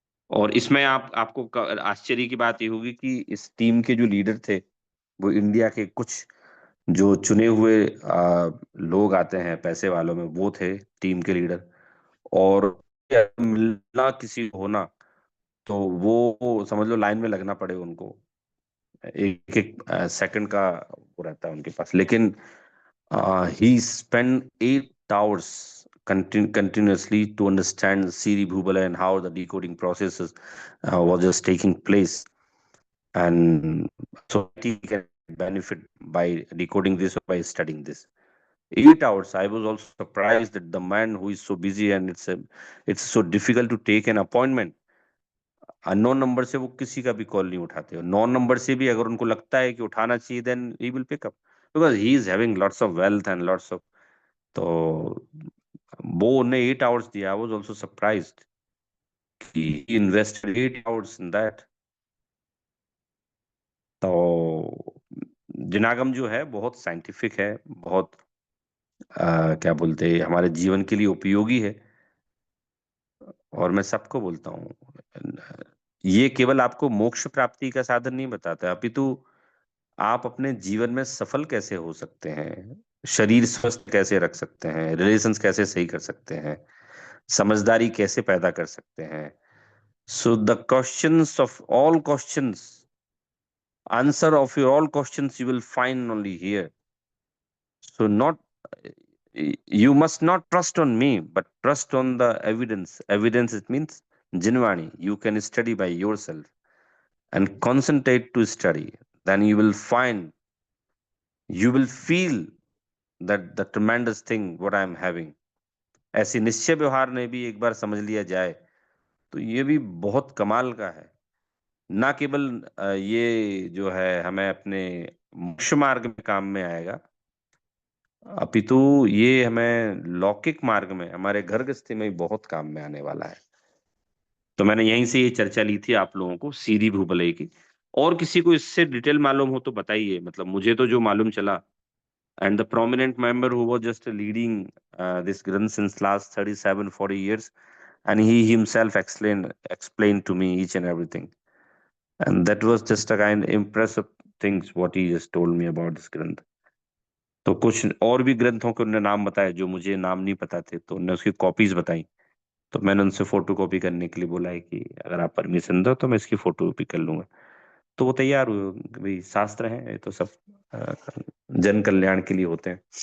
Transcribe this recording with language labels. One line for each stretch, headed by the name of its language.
Hindi: और इसमें आपको आश्चर्य की बात ये होगी कि इस टीम के जो लीडर थे, वो इंडिया के कुछ जो चुने हुए लोग आते हैं पैसे वालों में, वो थे टीम के लीडर। और मिलना किसी को होना, तो वो समझ लो लाइन में लगना पड़े उनको, एक एक सेकंड का वो रहता है उनके पास।
English: लेकिन he spent 8 hours continuously to understand Siri Bhubala and how the decoding processes was just taking place, and society can benefit by decoding this or by studying this. 8 hours. I was also surprised that the man who is so busy, and it's so difficult to take an appointment.
Hindi: Unknown number से वो किसी का भी call नहीं उठाते, और non number से भी अगर उनको लगता है कि उठाना चाहिए,
English: Then he will pick up, because he is having lots of wealth and lots of.
Hindi: तो वो उन्हें
English: 8 hours दिया। I was also surprised कि he invested 8 hours in that.
Hindi: तो जिनागम जो है बहुत साइंटिफिक है, बहुत क्या बोलते हैं, हमारे जीवन के लिए उपयोगी है। और मैं सबको बोलता हूँ, ये केवल आपको मोक्ष प्राप्ति का साधन नहीं बताता, अपितु आप अपने जीवन में सफल कैसे हो सकते हैं, शरीर स्वस्थ कैसे रख सकते हैं, रिलेशंस कैसे सही कर सकते हैं, समझदारी कैसे पैदा कर सकते हैं।
English: So the questions of all questions, answer of your all questions you will find only here. So not, you must not trust on me, but trust on the evidence. Evidence, it means Jinvani. You can study by yourself. and concentrate to study, then you will feel that the tremendous thing what I am having.
Hindi: ऐसी निश्चय व्यवहार ने भी एक बार समझ लिया जाए तो ये भी बहुत कमाल का है। ना केवल ये जो है हमें अपने मोक्ष मार्ग में काम में आएगा, अपितु ये हमें लौकिक मार्ग में, हमारे घर गृहस्थी में भी बहुत काम में आने वाला है। तो मैंने यहीं से ये चर्चा ली थी आप लोगों को सीरी भूबलई की। और किसी को इससे डिटेल मालूम हो तो बताइए, मतलब मुझे तो जो मालूम चला,
English: and the prominent member who was just leading this Granth since last 37-40 years, and he himself explained to me each and everything, and that was just a kind of impressive things what he just told me about this Granth.
Hindi: तो कुछ और भी ग्रंथों के उन्होंने नाम बताए जो मुझे नाम नहीं पता थे, तो उन्होंने उसकी कॉपीज बताई। तो मैंने उनसे फोटो कॉपी करने के लिए बोला है कि अगर आप परमिशन दो तो मैं इसकी फोटो कॉपी कर लूंगा। तो वो तैयार हुए। भाई शास्त्र हैं, ये तो सब जन कल्याण के लिए होते हैं।